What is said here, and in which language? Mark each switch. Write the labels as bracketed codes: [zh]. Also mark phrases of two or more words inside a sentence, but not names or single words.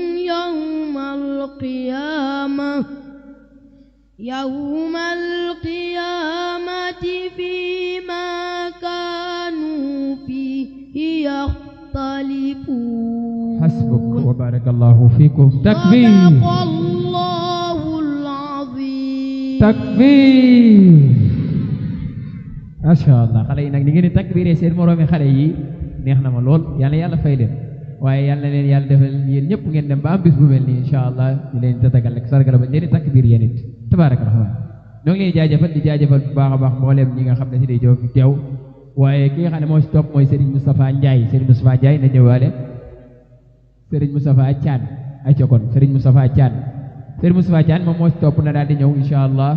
[ar] يوم القيامة فيما كانوا فيه يختلفون. حسبك وبارك الله فيكم. تكبير. صدق الله العظيم. تكبير. ما شاء الله. [wo] Xale yi nag ni ngeen di takbiree seen moroomi xale yi neex na ma lool. Yàlla yàlla fay leen. waaye yàlla na leen yàlla defal yéen ñëpp ngeen dem ba am bis bu mel nii [ar] إن شاء الله [wo] ñu leen tatagal ak sargal ba leen di takbir yéen it [ar] تبارك الرحمن. [wo] ñoo ngi leen jaajëfal di jaajëfal bu baax a baax mbooleem ñi nga xam ne si day jóg teew waaye ki nga xam ne moo si topp mooy Serigne Moustapha Ndiaye na ñëwaale Serigne Moustapha Thiane ay cokon Serigne Moustapha Thiane moom moo si topp na daal di ñëw [ar] إن شاء الله.